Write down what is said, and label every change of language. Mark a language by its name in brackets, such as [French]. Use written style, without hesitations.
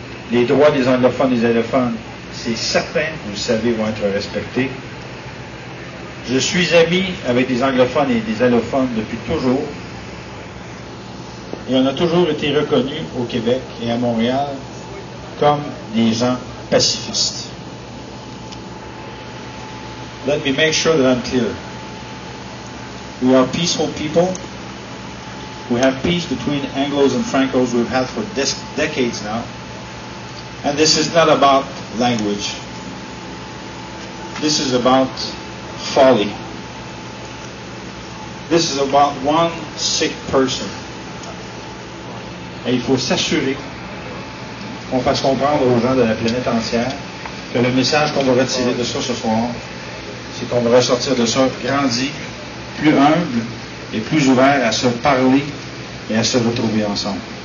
[French] Les droits des anglophones et des allophones, c'est certain, vous le savez, vont être respectés. Je suis ami avec des anglophones et des allophones depuis toujours. Et on a toujours été reconnus au Québec et à Montréal comme des gens pacifistes. [English] Let me make sure that I'm clear. We are peaceful people. We have peace between Anglos and Francos we've had for decades now. And this is not about language. This is about folly. This is about one sick person. [French] Et il faut s'assurer qu'on fasse comprendre aux gens de la planète entière que le message qu'on va retirer de ça ce soir, c'est qu'on va ressortir de ça grandi, plus humble et plus ouvert à se parler et à se retrouver ensemble.